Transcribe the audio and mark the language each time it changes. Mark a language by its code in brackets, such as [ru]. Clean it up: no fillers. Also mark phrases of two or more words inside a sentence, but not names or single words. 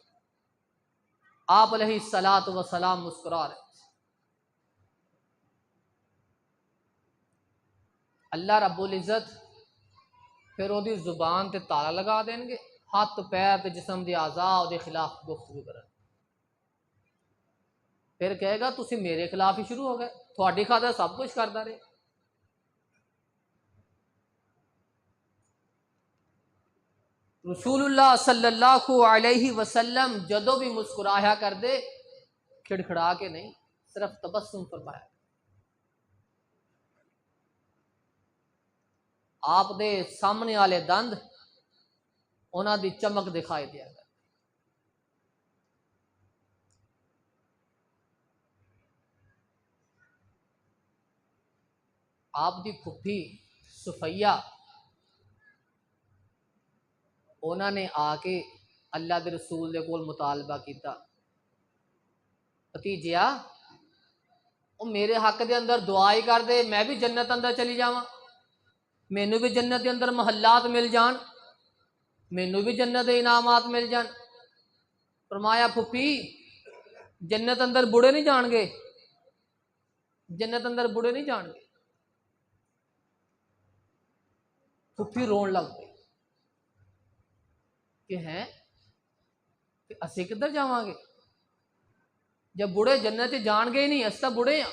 [pa] آپ علیہ الصلوۃ والسلام مسکرا رہے، اللہ رب العزت پھر وہ دی زبان تے تالا لگا دیں گے، ہاتھ پیر تے جسم دے اعضاء دے خلاف گفتگو کرن، پھر کہے گا تسی میرے خلاف ہی شروع ہو گئے، تھوڑی خاطر سب کچھ کردا رہے۔ رسول اللہ صلی اللہ علیہ وسلم جدوں بھی مسکرایا کر دے کھڑکھڑا کے نہیں، صرف تبسم فرمایا۔ آپ دے سامنے والے دند انہاں دی چمک دکھائی دیا گا۔ آپ دی پھپھی صفیہ انہوں نے آ کے اللہ دے رسول دے کول مطالبہ کیتا، بھتیجیا او میرے حق دے اندر دعا ہی کر دے، میں بھی جنت اندر چلی جاواں، مینوں بھی جنت دے اندر محلات مل جان، مینوں بھی جنت دے انعامات مل جان۔ فرمایا پھپھی جنت اندر بوڑھے نہیں جان گے، جنت اندر بوڑھے نہیں جان گے۔ پھپھی رون لگ پئی کہ ہیں کہ اسی کدھر جاواں گے، جب بوڑھے جنت جان گے ہی نہیں، اس تا بوڑھے ہاں۔